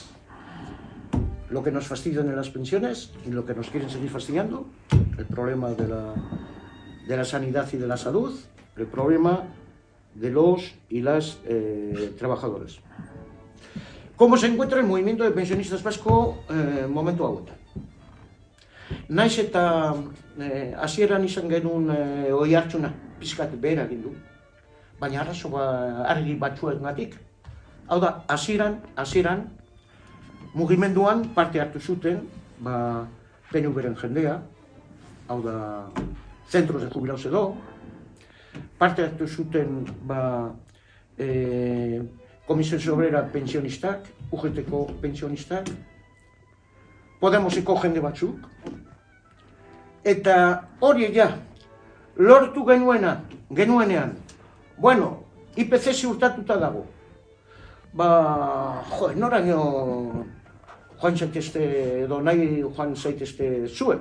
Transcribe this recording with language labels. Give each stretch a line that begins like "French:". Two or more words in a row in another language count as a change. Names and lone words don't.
Spanish: Lo que nos fastidian en las pensiones y lo que nos quieren seguir fastidiando, el problema de la sanidad y de la salud, el problema de los y las trabajadores. ¿Cómo se encuentra el movimiento de pensionistas vasco
Basque: momentu hauetan? Naiz eta hasieran izan genuen oihartzuna pixkat behera egin du, baina arazo argi batzuengatik. Hau da, hasieran mugimenduan parte hartu zuten PNV-ren jendea, hau da,
Spanish: centros de jubilados
Basque: edo, parte hartu zuten Komisiones Obrera pensionistak, UGT-ko pensionistak, Podemoseko jende batzuk, eta hori lortu genuenean, bueno, IPC ziurtatuta dago, noraino joan zaitezte edo nahi joan zaitezte zuek.